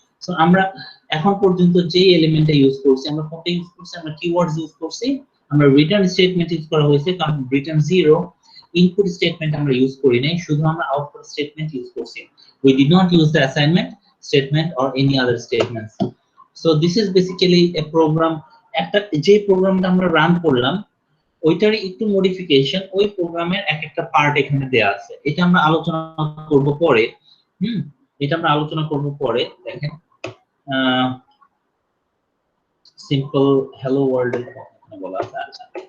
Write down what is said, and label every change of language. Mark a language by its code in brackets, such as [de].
[bn] So আমরা এখন পর্যন্ত যে এলিমেন্টটা ইউজ করছি, আমরা কোনটা ইউজ করছি? আমরা keywords ইউজ করছি, আমরা return statement ইউজ করা হয়েছে কারণ return 0, input statement আমরা ইউজ করি নাই, শুধু আমরা output statement ইউজ করছি। [en] We did not use the assignment statement or any other statements. So this is basically a program, [bn] একটা যে প্রোগ্রামটা আমরা রান করলাম ওইটারই একটু মডিফিকেশন, ওই প্রোগ্রামের একটা পার্ট এখানে দেয়া আছে। এটা আমরা আলোচনা করব পরে। এটা আমরা আলোচনা করব পরে। দেখেন সিম্পল হ্যালো ওয়ার্ল্ড এর কথা বলা আছে।